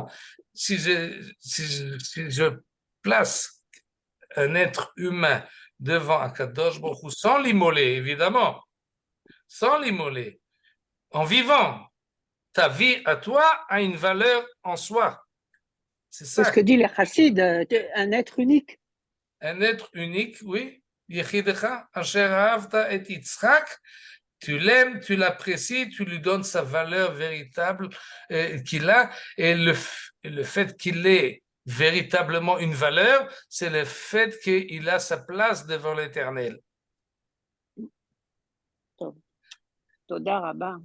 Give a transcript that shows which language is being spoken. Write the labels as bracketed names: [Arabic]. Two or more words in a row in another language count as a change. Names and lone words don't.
[French] Si je place un être humain devant [Hebrew] הקדוש ברוך הוא [French] sans l'immoler, évidemment, sans l'immoler, en vivant, ta vie à toi a une valeur en soi. C'est ça. C'est ce que dit le chassid, un être unique. Un être unique, oui. [Hebrew] יחידך, אשר אהבת את יצחק, [French] tu l'aimes, tu l'apprécies, tu lui donnes sa valeur véritable qu'il a, et le fait qu'il ait véritablement une valeur, c'est le fait qu'il a sa place devant l'Éternel. [Hebrew] תודה רבה.